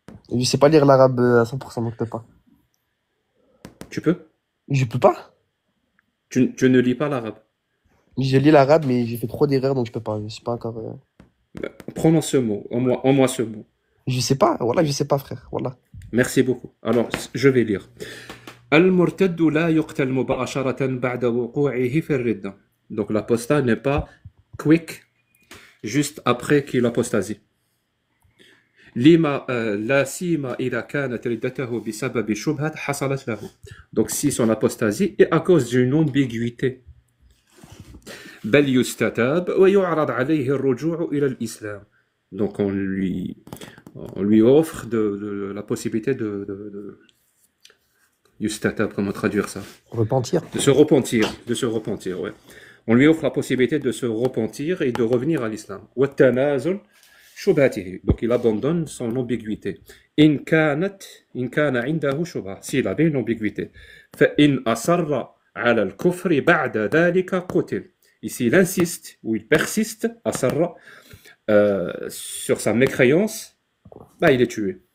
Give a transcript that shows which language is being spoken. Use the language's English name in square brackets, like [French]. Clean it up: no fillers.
[French] Je sais pas lire l'arabe à 100%, donc je peux pas. Tu peux? Je peux pas? Tu ne lis pas l'arabe. Je lis l'arabe, mais j'ai fait trop d'erreurs, donc je peux pas. Je suis pas encore. Prononce ce mot, en moi ce mot. Je sais pas, voilà, je sais pas, frère. Voilà. Merci beaucoup. Alors, je vais lire. [Arabic] المرتد لا يقتل مباشرة بعد وقوعه في الردة. [French] Donc l'apostat n'est pas quick juste après qu'il apostasie. [Arabic] لما لا سيما إذا كانت ردته بسبب شبهة حصلت له. [French] Donc si son apostasie est à cause d'une ambiguïté. [Arabic] بل يستتاب ويعرض عليه الرجوع إلى الإسلام. [French] Donc on lui offre la possibilité de yustatab, comment traduire ça? Repentir. De se repentir, ouais. On lui offre la possibilité de se repentir et de revenir à l'islam. [Arabic] والتنازل شبهته. [French] Donc il abandonne son ambiguïté. [Arabic] إن كان عنده شبهة. [French] S'il avait une ambiguïté. [Arabic] فإن أصر على الكفر بعد ذلك قتل. [French] Ici, il insiste ou il persiste, أصر, sur sa mécréance, bah, il est tué.